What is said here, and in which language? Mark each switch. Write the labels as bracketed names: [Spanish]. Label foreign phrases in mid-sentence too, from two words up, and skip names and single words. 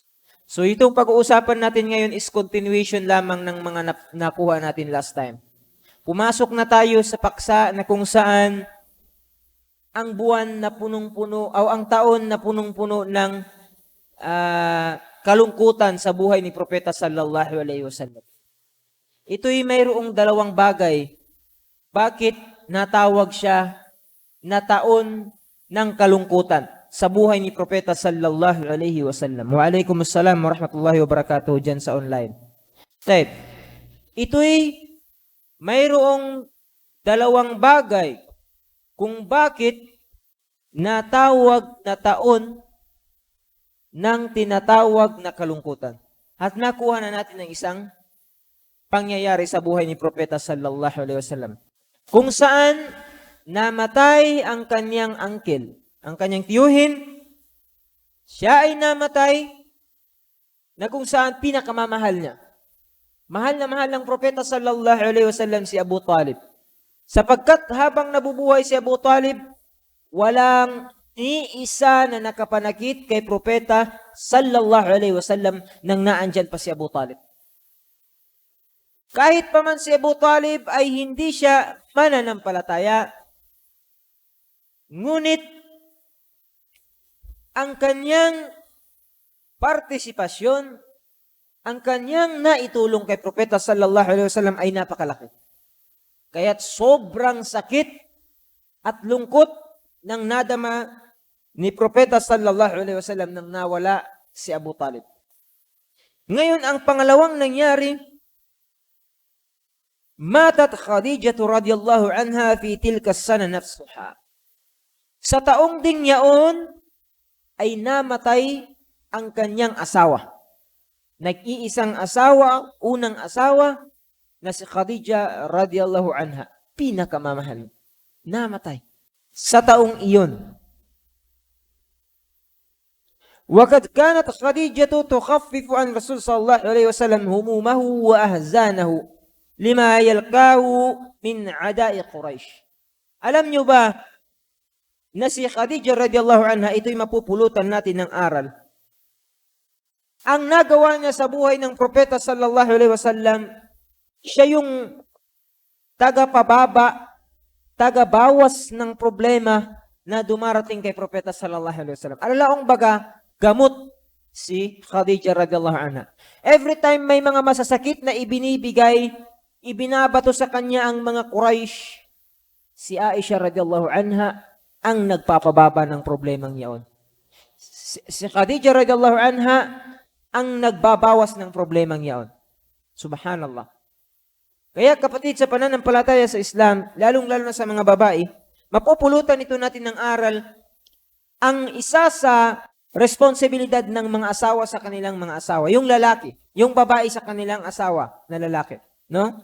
[Filipino] So, itong pag-uusapan natin ngayon [English] is continuation [Filipino] lamang ng mga nakuha natin [English] last time. [Filipino] Pumasok na tayo sa paksa na kung saan ang buwan na punong-puno, o ang taon na punong-puno ng kalungkutan sa buhay ni Propeta [Arabic] صلى الله عليه وسلم. [Filipino] Ito'y mayroong dalawang bagay. Bakit natawag siya na taon ng kalungkutan sa buhay ni Propeta [Arabic] صلى الله عليه وسلم? وعليكم السلام ورحمة الله وبركاته [Filipino] dyan sa online. Type. Ito'y mayroong dalawang bagay kung bakit natawag na taon ng tinatawag na kalungkutan. At nakuha na natin ng isang pangyayari sa buhay ni Propeta [Arabic] صلى الله عليه وسلم, [Filipino] kung saan namatay ang kanyang angkel, ang kanyang tiyuhin. Siya ay namatay na kung saan pinakamamahal niya. Mahal na mahal ng Propeta [Arabic] صلى الله عليه وسلم [Filipino] si Abu Talib. Sapagkat habang nabubuhay si Abu Talib, walang ni isa na nakapanakit kay Propeta [Arabic] صلى الله عليه وسلم [Filipino] nang naandyan pa si Abu Talib. Kahit pa man si Abu Talib ay hindi siya mananampalataya, ngunit ang kanyang partisipasyon, ang kanyang naitulong kay Propeta [Arabic] صلى الله عليه وسلم [Filipino] ay napakalaki. Kaya't sobrang sakit at lungkot ng nadama ni Propeta [Arabic] صلى الله عليه وسلم [Filipino] nang nawala si Abu Talib. Ngayon, ang pangalawang nangyari, [Arabic] ماتت خديجة رضي الله عنها في تلك السنة نفسها. [Filipino] Sa taong ding yaon ay namatay ang kanyang asawa. Nag-iisang asawa, unang asawa na si Khadijah [Arabic] رضي الله عنها, [Filipino] pinakamamahal. Namatay sa taong iyon. [Arabic] وقد كانت خديجة تخفف عن رسول صلى الله عليه وسلم همومه وأحزانه لما يلقاه من عداء قريش. [Filipino] Alam nyo ba na si Khadijah [Arabic] رضي الله عنها, [Filipino] ito'y mapupulutan natin ng aral. Ang nagawa niya sa buhay ng propeta [Arabic] صلى الله عليه وسلم, [Filipino] siya yung tagapababa, tagabawas ng problema na dumarating kay propeta [Arabic] صلى الله عليه وسلم. [Filipino] Alalaong baga, gamot si Khadijah [Arabic] رضي الله عنها. [English] Every time [Filipino] may mga masasakit na ibinibigay, ibinabato sa kanya ang mga Quraysh, si Aisha [Arabic] رضي الله عنها [Filipino] ang nagpapababa ng problemang iyon. Si Khadijah [Arabic] رضي الله عنها [Filipino] ang nagbabawas ng problemang iyon. Subhanallah. Kaya kapatid, sa pananampalataya sa Islam, lalong-lalo na sa mga babae, mapupulutan ito natin ng aral. Ang isa sa responsibilidad ng mga asawa sa kanilang mga asawa, yung lalaki, yung babae sa kanilang asawa na lalaki, no?